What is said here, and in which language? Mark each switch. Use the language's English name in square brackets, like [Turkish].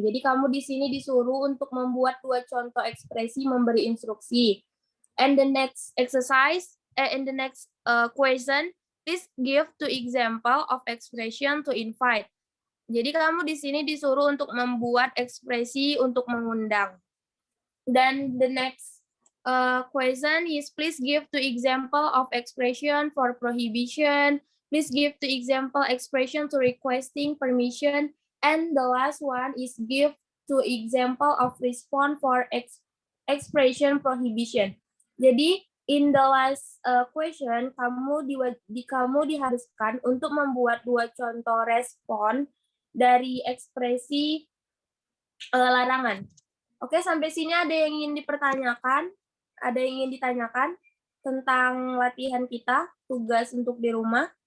[Indonesian] Jadi kamu di sini disuruh untuk membuat 2 contoh ekspresi memberi instruksi. [English] And the next exercise, in the next question, please give 2 example of expression to invite. [Indonesian] Jadi kamu di sini disuruh untuk membuat ekspresi untuk mengundang. [English] Dan the next question is please give 2 example of expression for prohibition. Please give 2 example expression to requesting permission. And the last one is give 2 example of response for expression prohibition. [Indonesian] Jadi [English] in the last question [Indonesian] kamu diharuskan untuk membuat 2 contoh respon dari ekspresi larangan. Oke, sampai sini ada yang ingin dipertanyakan? Ada yang ingin ditanyakan tentang latihan kita, tugas untuk di rumah?